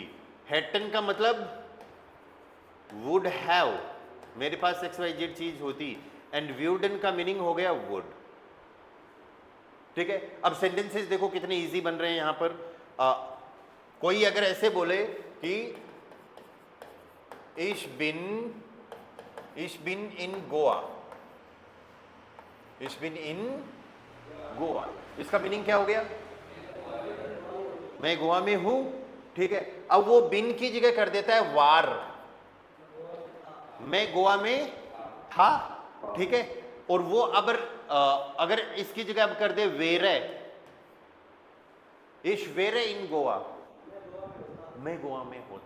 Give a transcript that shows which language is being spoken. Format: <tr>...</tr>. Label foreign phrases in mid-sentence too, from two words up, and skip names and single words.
<hi>हेटन का मतलब</hi> <en>would have,</en> <hi>मेरे पास XYZ चीज होती। एंड व्यूडन का मीनिंग हो गया वुड, ठीक है। अब सेंटेंसेस देखो कितने इजी बन रहे हैं यहां पर। कोई अगर ऐसे बोले कि</hi> <de>ich bin in गोवा, ich bin in गोवा,</de> <hi>इसका मीनिंग क्या हो गया? मैं गोवा में हूं, ठीक है। अब वो बिन की जगह कर देता है वार, मैं गोवा में था, ठीक है। और वो अगर इसकी जगह अब कर दे</hi> <de>wäre, ich wäre in Goa,</de> <hi>मैं गोवा में होता।</hi>